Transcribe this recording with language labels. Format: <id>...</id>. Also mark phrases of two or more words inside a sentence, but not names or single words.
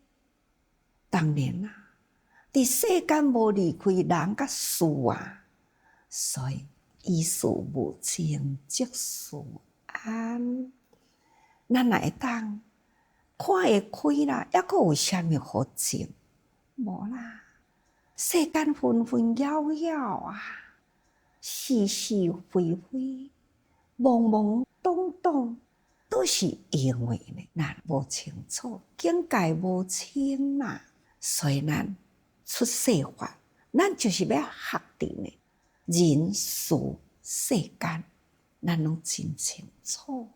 <nan>当然啦，伫世间无离开人甲事啊，所以以事无争，即事安。咱若会当看会开啦，还阁有啥物好争？无啦，世间纷纷扰扰啊， 是是非非、懵懵懂懂，都是因为呢，咱无清楚，境界无清嘛。所以咱出世法，咱就是要学的呢，人事世间，咱拢真清楚。</nan>